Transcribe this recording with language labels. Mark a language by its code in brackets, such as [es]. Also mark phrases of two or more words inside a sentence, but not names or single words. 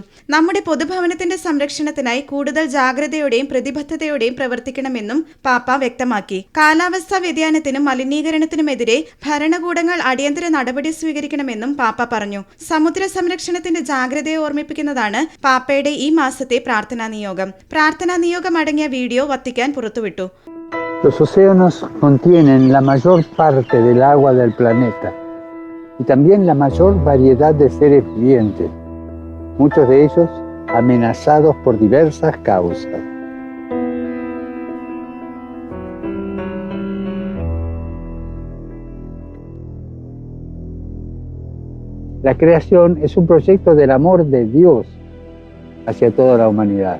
[ml] നമ്മുടെ പൊതുഭവനത്തിന്റെ സംരക്ഷണത്തിനായി കൂടുതൽ ജാഗ്രതയോടെയും പ്രതിബദ്ധതയോടെയും പ്രവർത്തിക്കണമെന്നും പാപ്പ വ്യക്തമാക്കി. കാലാവസ്ഥാ വ്യതിയാനത്തിനും മലിനീകരണത്തിനുമെതിരെ ഭരണകൂടങ്ങൾ അടിയന്തര നടപടി സ്വീകരിക്കണമെന്നും പാപ്പ പറഞ്ഞു. സമുദ്ര സംരക്ഷണത്തിന്റെ ജാഗ്രതയെ ഓർമ്മിപ്പിക്കുന്നതാണ് പാപ്പയുടെ ഈ മാസത്തെ പ്രാർത്ഥനാ നിയോഗം. പ്രാർത്ഥനാ നിയോഗം അടങ്ങിയ വീഡിയോ വത്തിക്കാൻ പുറത്തുവിട്ടു. [es] Los océanos contienen la mayor parte del agua del planeta y también la mayor variedad de seres vivientes, muchos de ellos amenazados por diversas causas. La creación es un proyecto del amor de Dios hacia toda la humanidad.